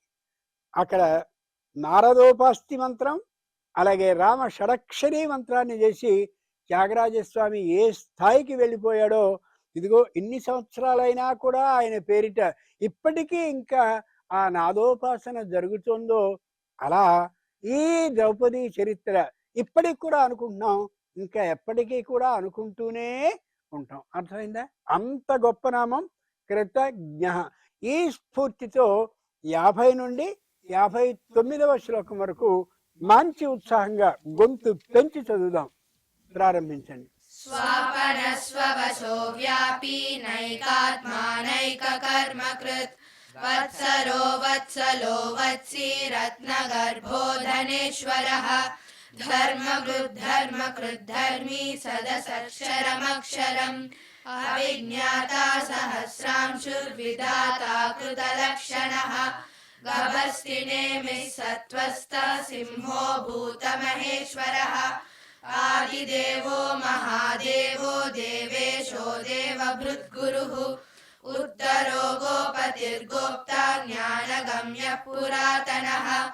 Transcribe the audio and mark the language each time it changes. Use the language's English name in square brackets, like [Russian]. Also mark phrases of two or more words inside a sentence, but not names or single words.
[Telugu] అక్కడ నారదోపాస్తి మంత్రం, అలాగే రామ షడక్షరీ మంత్రాన్ని చేసి త్యాగరాజస్వామి ఏ స్థాయికి వెళ్ళిపోయాడో ఇదిగో ఇన్ని సంవత్సరాలైనా కూడా ఆయన పేరిట ఇప్పటికీ ఇంకా ఆ నాదోపాసన జరుగుతుందో అలా ఈ ద్రౌపది చరిత్ర ఇప్పటికి కూడా అనుకుంటున్నాం, ఇంకా ఎప్పటికీ కూడా అనుకుంటూనే ఉంటాం. అర్థమైందా? అంత గొప్ప నామం కృతజ్ఞ. ఈ స్ఫూర్తితో 50 నుండి 59వ శ్లోకం వరకు మంచి ఉత్సాహంగా గొంతు పెంచి చదువుదాం. ప్రారంభించండి. [Sanskrit] स्वापनस्ववशो व्यापी नैकात्मानैककर्मकृत् वत्सरो वत्सलो वत्सी रत्नगर्भो धनेश्वरः धर्मकृद्धर्मी सदसक्षरमक्षरम् अविज्ञाता सहस्रांशुर्विधाता कृतलक्षणः गभस्तिनेमिः सत्त्वस्थः सिंहो भूतमहेश्वरः आदिदेवो महादेवो देवेशो देवभृद्गुरुः उत्तरो गोपतिर्गोप्ता ज्ञानगम्यः पुरातनः